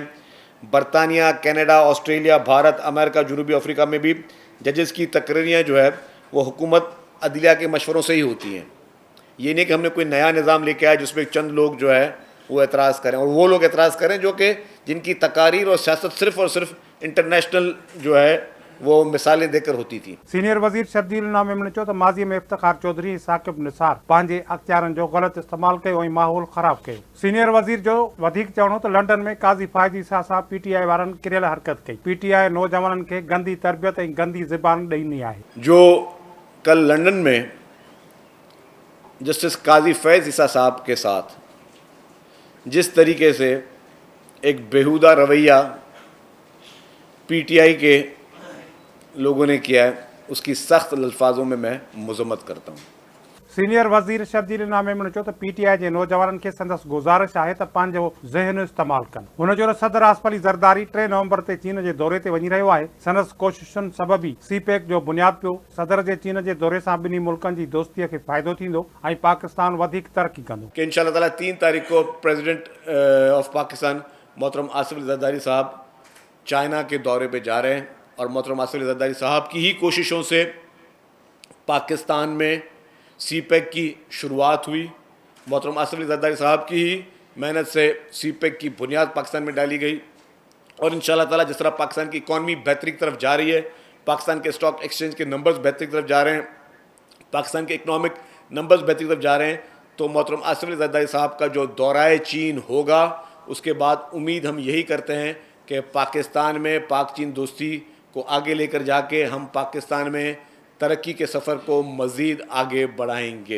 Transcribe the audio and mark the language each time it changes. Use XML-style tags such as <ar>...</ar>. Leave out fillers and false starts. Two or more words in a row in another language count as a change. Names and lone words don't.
<ur>برطانیہ، کینیڈا، آسٹریلیا، بھارت، امریکہ، جنوبی افریقہ میں بھی ججز کی تقرریں جو ہے وہ حکومت عدلیہ کے مشوروں سے ہی ہوتی ہیں. یہ نہیں کہ ہم نے کوئی نیا نظام لے کے آیا جس میں چند لوگ جو ہے وہ اعتراض کریں، اور وہ لوگ اعتراض کریں جو کہ جن کی تقاریر اور سیاست صرف اور صرف انٹرنیشنل جو ہے وہ مثالیں دے کر ہوتی تھی.</ur> <sd>सीनियर वज़ीर शर्जील नामेम ने चयो त माज़ी में इफ्तिखार चौधरी ऐं साकिब निसार पंहिंजे अख़्तियारनि जो ग़लति इस्तेमालु कयो ऐं माहौल ख़राबु कयो. सीनियर वज़ीर जो वधीक चवणो त लंडन में काज़ी फ़ाइदी सां PTI वारनि किरियल हरकत कई. PTI नौजवाननि खे गंदी तरबियत ऐं गंदी ज़बान ॾींदी आहे.</sd> <ur>جو کل لندن میں جسٹس قاضی فائز عیسیٰ صاحب کے ساتھ جس طریقے سے ایک بیہودہ رویہ PTI کے لوگوں نے کیا ہے اسکی سخت الفاظوں میں میں مذمت کرتا ہوں.</ur> <sd>सीनियर वज़ीर शर्जील नामेम ने चयो त PTI जे नौजवाननि खे संदसि गुज़ारिश आहे त पंहिंजो ज़हन इस्तेमालु कनि. हुन चयो त सदर आसिफ अली ज़रदारी 3 नवंबर ते चीन जे दौरे ते वञी रहियो आहे. संदसि कोशिशुनि सबबि CPEC जो बुनियादु पियो. सदर जे चीन जे दौरे सां ॿिन्ही मुल्कनि जी दोस्तीअ खे फ़ाइदो थींदो ऐं पाकिस्तान वधीक तरक़ी कंदो.</sd> <ur>کہ ان شاء اللہ تعالیٰ 3 تاریخ کو</ur> <en>President of Pakistan</en> <ur>محترم آصف علی زرداری صاحب چائنا کے دورے پہ جا رہے ہیں اور محترم آصف علی زرداری صاحب کی ہی کوششوں سے پاکستان میں CPEC کی شروعات ہوئی. محترم آصف علی زرداری صاحب کی ہی محنت سے CPEC کی بنیاد پاکستان میں ڈالی گئی اور ان شاء اللہ تعالیٰ جس طرح پاکستان کی اکانومی بہتری کی طرف جا رہی ہے، پاکستان کے</ur> <en>stock exchange</en> <ur>کے نمبرز بہتری کی طرف جا رہے ہیں، پاکستان کے</ur> <en>economic numbers</en> <ur>بہتری کی طرف جا رہے ہیں، تو محترم آصف علی زرداری صاحب کا جو دورۂ چین ہوگا اسکے بعد امید ہم یہی کرتے ہیں کہ پاکستان میں پاک چین دوستی کو آگے لے کر جا کے ہم پاکستان میں ترقی کے سفر کو مزید آگے بڑھائیں گے.</ur>